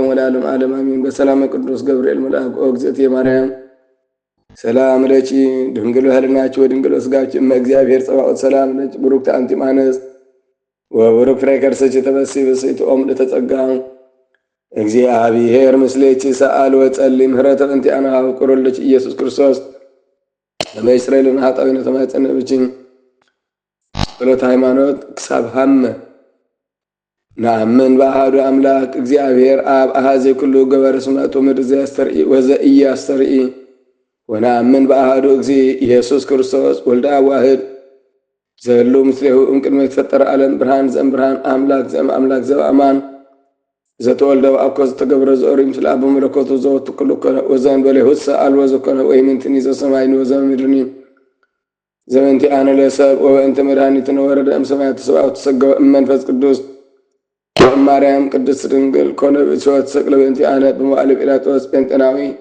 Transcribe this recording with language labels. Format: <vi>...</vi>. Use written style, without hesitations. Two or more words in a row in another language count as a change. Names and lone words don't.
<gez>ወለዓለም ዓለም አሜን። በሰላም ቅዱስ ገብርኤል መልአክ ኦ እግዝእትየ ማርያም ሰላም ለኪ ድንግል በኅሊናኪ ወድንግል በሥጋኪ እመ እግዚአብሔር ጸባኦት ሰላም ለኪ ቡሩክት አንቲ እምአንስት ወቡሩክ ፍሬ ከርሥኪ ተፈሥሒ ብእሲት ኦም ለተጸጋ እግዚአብሔር ምስሌኪ ሰአል ወጸልይ ምህረተ በእንቲአነ አፍቁር ለኪ ኢየሱስ ክርስቶስ ከመ ይስረይ ለነ ኃጣውኢነ ተማፀነ ብኪ ጸሎተ ሃይማኖት ክሳብ ሀመ ነአምን በአሐዱ አምላክ እግዚአብሔር አብ አሐዜ ኩሉ ገበረ ሰማያት ወምድር ዘያስተርኢ ወዘኢያስተርኢ ወነአምን በአሐዱ እግዚእ ኢየሱስ ክርስቶስ ወልደ አብ ዋሕድ ዘህሉ ምስሌሁ እምቅድመ የተፈጠረ ዓለም ብርሃን ዘእምብርሃን አምላክ ዘእምአምላክ ዘበአማን ዘተወልደ ወአኮ ዘተገብረ ዘኦሪት ምስለ አብ በመለኮቱ ዘወቱ ኩሉ ኮነ ወዘእንበለ ይሁት አልቦ ዘኮነ ወኢምንትኒ ዘሰማይኒ ወዘምድርኒ ዘበእንቲአነ ለሰብእ ወበእንተ መድኃኒትነ ወረደ እምሰማያት ሰብአት ተሰገወ እመንፈስ ቅዱስ ማርያም ቅድስት ድንግል ኮነ ብእሲወት ተሰቅለ በእንቲአነ በመዋዕለ ጲላጦስ ጴንጤናዊ</gez>